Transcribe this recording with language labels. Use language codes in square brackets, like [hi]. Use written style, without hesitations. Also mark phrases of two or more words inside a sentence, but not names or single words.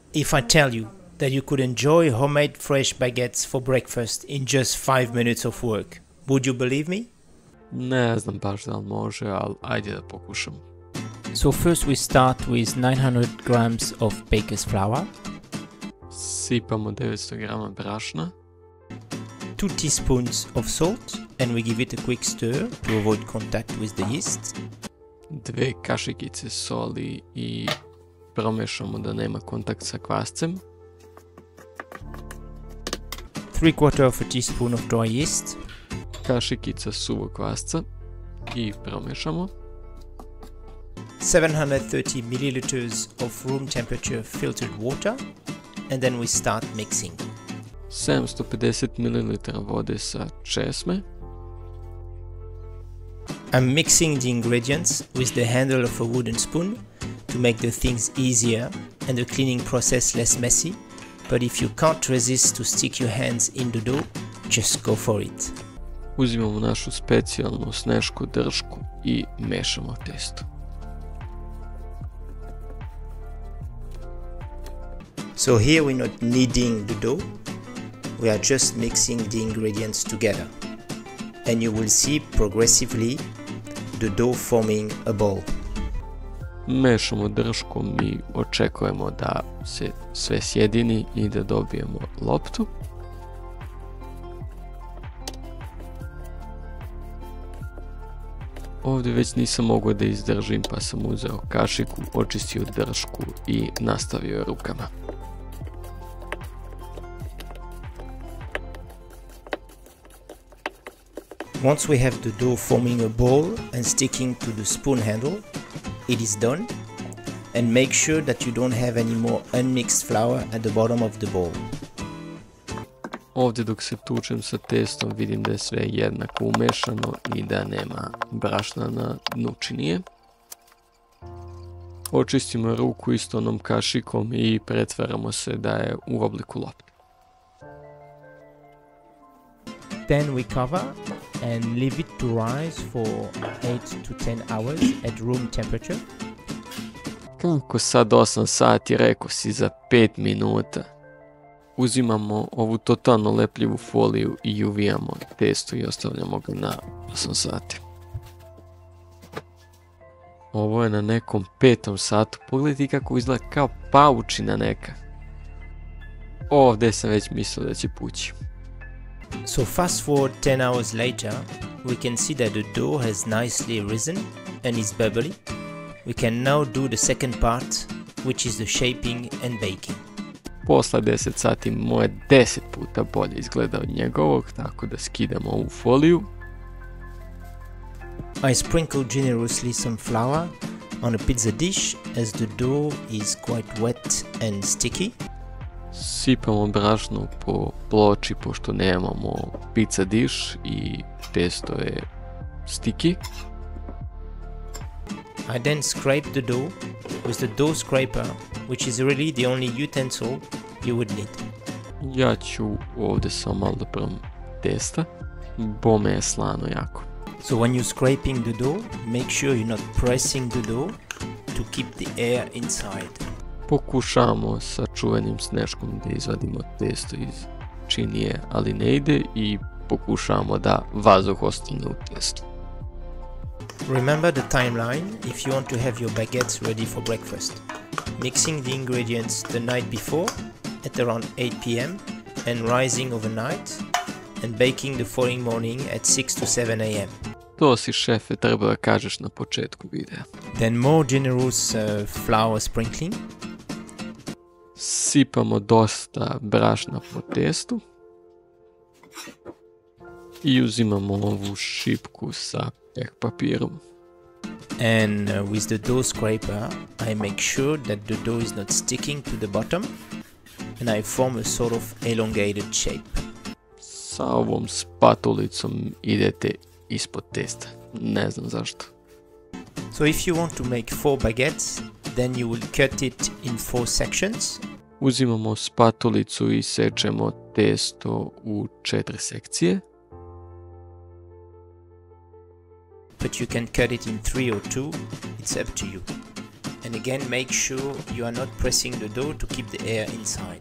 [en] If I tell you that you could enjoy homemade fresh baguettes for breakfast in just 5 minutes of work, would you believe me? [sr] Ne znam baš da li može, ali ajde da pokušam. [en] So first we start with 900 grams of baker's flour, [sr] Sipamo 900 grama brašna, [en] 2 teaspoons of salt, and we give it a quick stir to avoid contact with the yeast, [sr] 2 kašikice soli i promešamo da nema kontakt sa kvascem, [en] 3/4 of a teaspoon of dry yeast, [sr] kašikica suvog kvasca i promešamo, [en] 730 milliliters of room temperature filtered water, and then we start mixing. [sr] 750 ml vode sa česme, [en] I'm mixing the ingredients with the handle of a wooden spoon to make the things easier and the cleaning process less messy, but if you can't resist to stick your hands in the dough, just go for it. [sr] uzimamo našu specijalnu snešku držku i mešamo testo. [en] So here we're not kneading the dough, we are just mixing the ingredients together, and you will see progressively the dough forming a ball. [sr] Mešamo držkom i očekujemo da se sve sjedini i da dobijemo loptu. Ovdje već nisam mogao da izdržim pa sam uzeo kašiku, očistio držku i nastavio rukama. [en] Once we have the dough forming a ball and sticking to the spoon handle, it is done, and make sure that you don't have any more unmixed flour at the bottom of the bowl. [sr] Ovdje dok se tučem sa testom vidim da je sve jednako umešano i da nema brašna na dnu činije. Očistimo ruku isto onom kašikom i pretvaramo se da je u obliku lopte. [en] Then we cover and leave it to rise for 8 to 10 hours at room temperature. [sr] Kako sad 8 sati, rekao si za 5 minuta. Uzimamo ovu totalno lepljivu foliju i uvijamo testo i ostavljamo ga na 8 sati. Ovo je na nekom 5. satu. Pogledajte kako izgleda kao paučina neka. Ovdje sam već mislio da će pući. [en] So fast forward 10 hours later, we can see that the dough has nicely risen and is bubbly. We can now do the second part, which is the shaping and baking. [sr] Posle 10 sati moje 10 puta bolje izgleda od njegovog, tako da skidamo ovu foliju. [en] I sprinkle generously some flour on a pizza dish as the dough is quite wet and sticky. [sr] Sipamo brašno po ploči pošto nemamo [en] pizza dish [sr] i testo je sticky. [en] I then scrape the dough with the dough scraper, which is really the only utensil you would need. [sr] Ja ću ovdje samo malo da probam testa, bome je slano jako. [en] So when you're scraping the dough, make sure you're not pressing the dough to keep the air inside. [sr] Pokušamo sa čuvenim sneškom da izvadimo testo iz činije, ali ne ide i pokušamo da vazduh ostane u testu. [en] Remember the timeline if you want to have your baguettes ready for breakfast. Mixing the ingredients the night before at around 8 p.m. and rising overnight and baking the following morning at 6 to 7 a.m. [sr] To si, šefe, treba da kažeš na početku videa. [en] Then more generous flour sprinkling. [sr] Sipamo dosta brašna po testu. I uzimamo ovu šipku sa pek papirom. [en] And with the dough scraper, I make sure that the dough is not sticking to the bottom and I form a sort of elongated shape. [sr] Sa ovom spatulicom idete ispod testa. Ne znam zašto. [en] So if you want to make 4 baguettes, then you will cut it in 4 sections. [sr] Uzimamo spatulicu i sečemo testo u 4 sekcije. [en] But you can cut it in 3 or 2, it's up to you. And again, make sure you are not pressing the dough to keep the air inside.